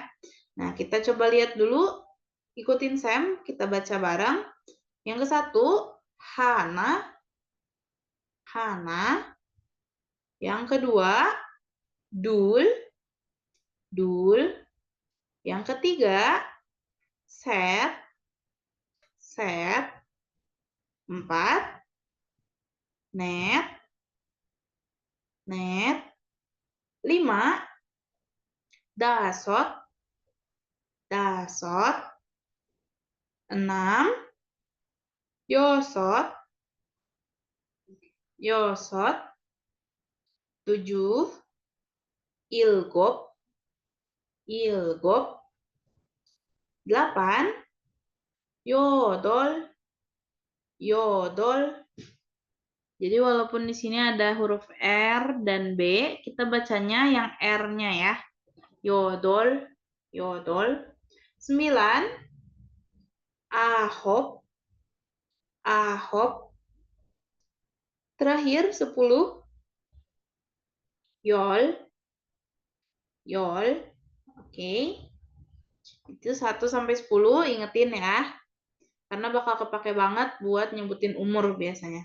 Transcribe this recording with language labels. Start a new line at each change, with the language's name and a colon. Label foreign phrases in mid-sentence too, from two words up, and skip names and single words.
Indonesian: Nah, kita coba lihat dulu. Ikutin Sam, kita baca bareng. Yang ke satu,
Korean: 하나. 하나.
Indonesian: Yang kedua, Dul. Dul. Yang ketiga,
Korean: 셋. 셋. 4. 넷. 넷. 5, 다섯, 다섯. 6, 여섯, 여섯. 7, 일곱, 일곱. 8, 여덟, 여덟.
Indonesian: Jadi walaupun di sini ada huruf R dan B, kita bacanya yang R-nya ya.
Korean: 여덟, 여덟. 9, 아홉, 아홉. Terakhir 10, 열, 열.
Indonesian: Oke. Itu 1 sampai 10, ingetin ya. Karena bakal kepake banget buat nyebutin umur biasanya.